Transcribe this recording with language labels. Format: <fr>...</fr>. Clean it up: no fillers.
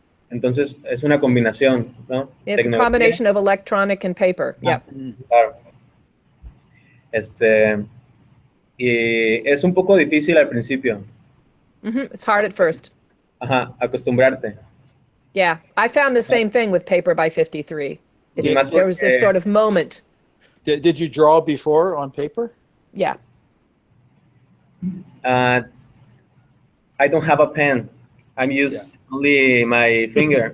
<es>Entonces es una combinación, ¿no?</es> <en>It's a combination of electronic and paper. Yeah.</en> <es>Claro. Y es un poco difícil al principio.</es> <en>It's hard at first.</en> <es>Ajá, acostumbrarte.</es> <en>Yeah, I found the same thing with Paper by 53. There was this sort of moment. Did you draw before on paper? Yeah. I don't have a pen. I'm used only my finger.</en>